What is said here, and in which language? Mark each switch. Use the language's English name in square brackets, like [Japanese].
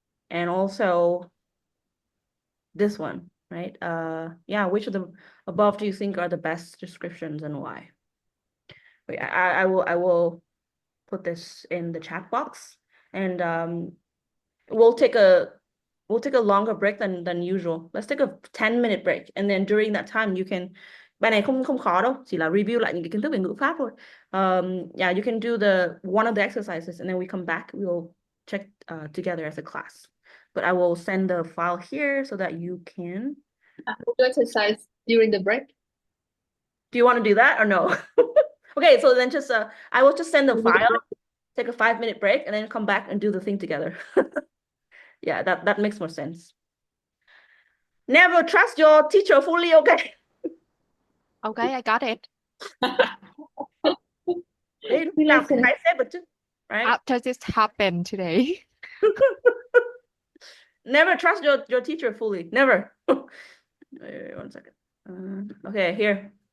[English] And also this one, right? Yeah, which of the above do you think are the best descriptions and why? Wait, I will put this in the chat box, and we'll take a longer break than usual. Let's take a 10-minute break, and then during that time you can, [Vietnamese] bài này không khó đâu, chỉ là review lại những cái kiến thức về ngữ pháp thôi. [English] Yeah, you can do one of the exercises, and then we come back, we'll check together as a class. But I will send the file here so that you can. We'll do exercise during the break. Do you want to do that or no? Okay, so then just I will just send the file, take a 5-minute break, and then come back and do the thing together. Yeah, that makes more sense. Never trust your teacher fully, okay? Okay, I got it. [Vietnamese] Đấy, lúc nào cũng hãy xếp được chứ, right? [English] After this happened today. Never trust your teacher fully. Never. Wait, 1 second. Okay, here.